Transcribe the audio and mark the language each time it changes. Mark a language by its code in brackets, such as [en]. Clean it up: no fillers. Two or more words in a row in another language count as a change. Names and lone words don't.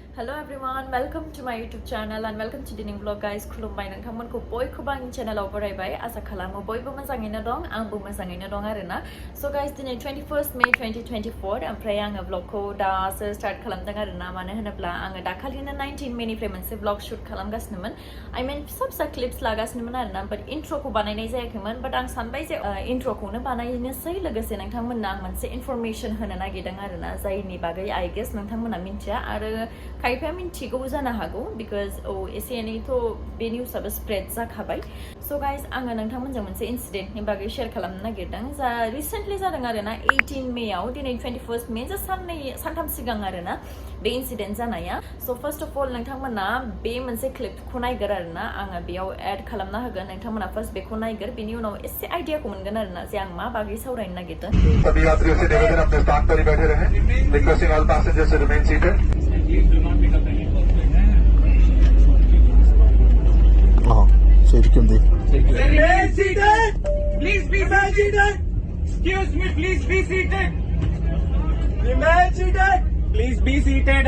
[en] Hello everyone, welcome to my YouTube channel and welcome to Dining Vlog guys. [brx] खुलुमबाय नोंथांमोनखौ बयखौबो आंनि चेनेलाव बरायबाय आसा खालामो बयबो मोजाङैनो दं आंबो मोजाङैनो दं आरोना [en] so guys [brx] दिनै 21st May 2024 ओमफ्राय आङो vlogखौ दासो स्टार्ट खालामदों आरोना मानो होनोब्ला आङो दाखालिनो 19 मेनिफ्राय मोनसे [en] vlog shoot [brx] खालामगासिनोमोन [en] I mean [brx] फिसा clips लागासिनोमोन आरोना but इंट्रोखौ बानायनाय जायाखैमोन but आं सानबाय जे इंट्रोखौनो बानायनोसै लोगोसे नोंथांमोननो आं मोनसे इनफरमेशन होनो नागिरदों आरोना जायनि बागै [en] I guess [brx] नोंथांमोना मिन्थिया आरो खायफाया मिन्थिगौ जानो हागौ because एसे एनैथ' बे निउसआबो स्प्रेड जाखाबाय [en] so guys [brx] आङो नोंथांमोनजों मोनसे इनसिडेन्टनि बागै शेयार खालामनो नागिरदों जा रिसेन्टलि जादों आरोना 18 मेआव दिनै 21st मे जा सानथाम सिगां आरोना बे इनसिडेन्ट जानाया [en] so first of all [brx] नोंथांमोना बे मोनसे क्लिपखौ नायगोर आरोना आङो बेयाव एड खालामना होगोन नोंथांमोना फार्स्ट बेखौ नायगोर बेनि उनाव एसे आइडियाखौ मोनगोन आरोना जे आं मा बागै सावरायनो नागिरदों [hi] सभी यात्रियों से निवेदन अपने स्थान पर ही बैठे रहें [en] requesting all passengers to remain seated Please do not pick up any Remain seated. Please be seated. Excuse me, please be seated. Remain seated. Please be seated.